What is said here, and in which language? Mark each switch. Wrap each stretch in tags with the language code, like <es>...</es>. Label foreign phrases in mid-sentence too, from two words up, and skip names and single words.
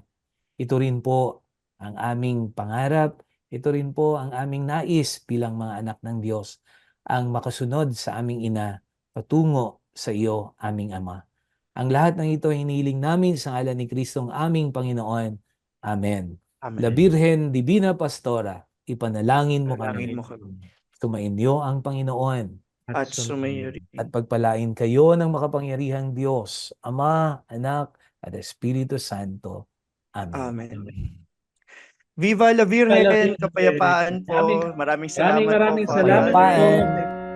<tl>Ito rin po ang aming pangarap, ito rin po ang aming nais bilang mga anak ng Diyos, ang makasunod sa aming ina patungo sa iyo, aming Ama. Ang lahat ng ito hinihiling namin sa ngalan ni Kristong aming Panginoon. Amen. La Amen.</tl> <es>Virgen Divina Pastora,</es> <tl>ipanalangin mo Panalangin kami. mo kami. Sumainyo ang Panginoon At sumayo rin. at pagpalain kayo ng makapangyarihang Diyos, Ama, Anak, at Espiritu Santo. Amen. Amen.</tl> <es>Viva la Virgen!</es> <tl>Kapayapaan po. Maraming salamat po, Maraming Father salamat po. Aldrin.</tl>